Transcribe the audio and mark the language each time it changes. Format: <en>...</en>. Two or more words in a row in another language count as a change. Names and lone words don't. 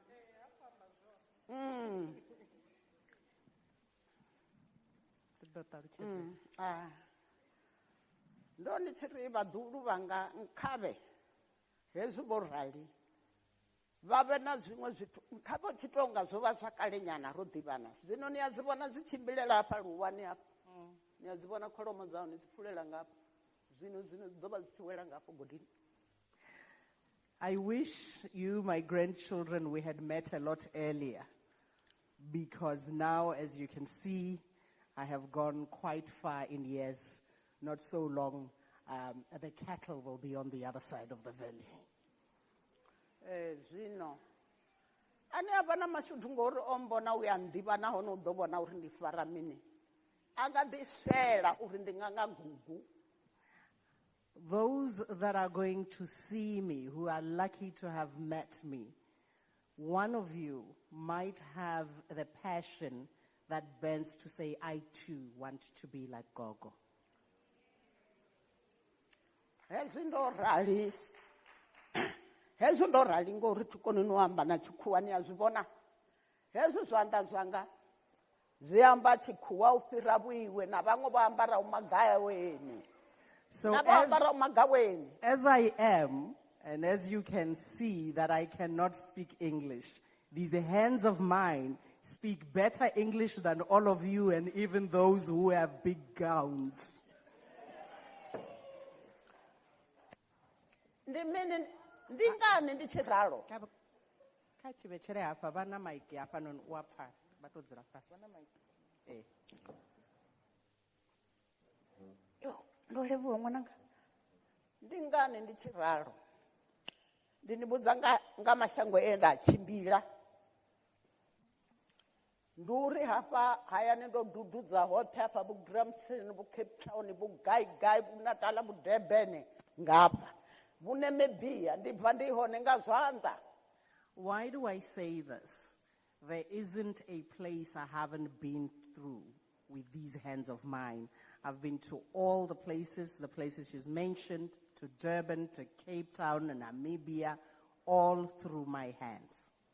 <ve>ndo ndi tshi ri vhaḓuhulu vhanga nkhavhe hezwi vho rali vha vhe na zwiṅwe zwithu nkhavhe tshi tonga zwo vha zwa kale nyana ro ḓivhana zwino ni a dzi vhona dzi tshimbilela hafha luwani hafha ni a dzi vhona kholomo dza hone dzi pfulela ngafha zwino dzo vha dzi tshi wela ngafho godini.</ve> <en>I wish you, my grandchildren, we had met a lot earlier, because now, as you can see, I have gone quite far in years. Not so long, the cattle will be on the other side of the valley.</en> <ve>Zwino ane a vha na mashudu ngori o mbona u ya nḓivha nahone u ḓo vhona uri ndi fara mini a nga ḓi swela uri ndi nga gugu.</ve> <en>Those that are going to see me, who are lucky to have met me, one of you might have the passion that bends to say, I too want to be like Gogo.</en> <ve>Hezwi ndo rali ngori thi koni no amba na tshikhuwa ni a zwi vhona hezwi zwanḓa zwanga zwi amba tshikhuwa u fhira vhuiwe na vhaṅwe vho ambaraho magaweni.</ve> <en>So as I am, and as you can see that I cannot speak English, these hands of mine speak better English than all of you and even those who have big gowns.</en> <ve>Ndingani ndi tshi ralo Kha tshivhetshele hafha vha na maiki hafha noni u a pfala vha to dzula fhasi. ndo levhuwa ṅwananga ndi ngani ndi tshi ralo ndi ni vhudza nga mashango e nda tshimbila ndi uri hafha hayani ndo dududza hoṱhe hafha vhu Gramson vhu Cape Town vhu gai vhu Natala vhu Durban ngapha vhu Namibia ndi bva ndi hone nga zwanḓa.</ve> <en>Why do I say this? There isn't a place I haven't been through with these hands of mine. I've been to all the places she's mentioned, to Durban, to Cape Town, and Namibia, all through my hands.</en>